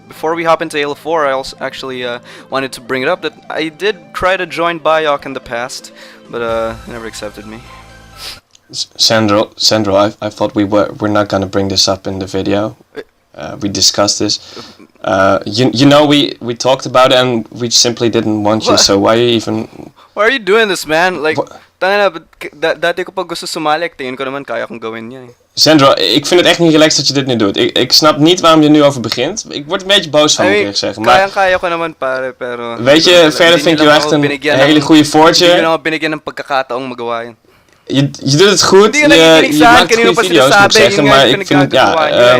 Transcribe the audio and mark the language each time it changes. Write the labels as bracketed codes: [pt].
[en] Before we hop into Halo 4, I also actually wanted to bring it up that I did try to join BIOC in the past, but they never accepted me. Sandro, I thought we're not gonna bring this up in the video. We discussed this. You know, we talked about it and we simply didn't want you, so why are you doing this, man? [tl] Like, dati ko pag gusto sumali, tingin ko naman kaya kong gawin niya. [nl] Sandro, ik vind het echt niet relaxed dat je dit nu doet. Ik snap niet waarom je er nu over begint. Ik word een beetje boos van, moet ik eerlijk zeggen. Maar [tl] kaya ko naman, pare, pero... [nl] Weet je, verder vind ik je echt een hele goede forger. [tl] Hindi naman binigyan ng pagkakataong magawa yun. [nl] Je doet het goed, je maakt goede video's, moet ik zeggen, maar ik vind het, ja...